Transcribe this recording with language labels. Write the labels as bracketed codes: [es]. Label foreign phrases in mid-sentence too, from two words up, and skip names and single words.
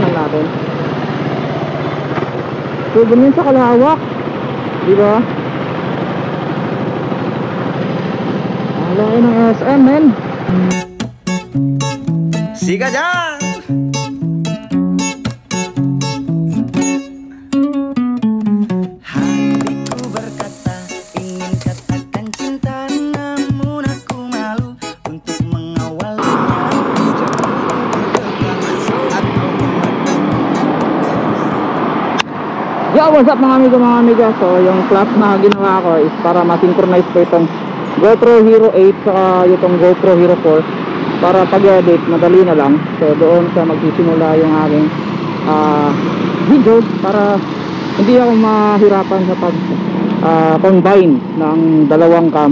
[tl] natin. So ganyan sa kalawak, di ba? Ang laki ng SM, men. Siga dyan! [id] Hai ku berkata, ingin katakan cinta, namun aku malu untuk mengawalinya. [en] Yo, what's up [tl] mga amigo. So yung class na ginawa ko is para ma-synchronize ko itong GoPro Hero 8 saka itong GoPro Hero 4 para pag-edit madali na lang. So doon sa magsisimula yung aking video para hindi ako mahirapan sa pag combine ng dalawang cam.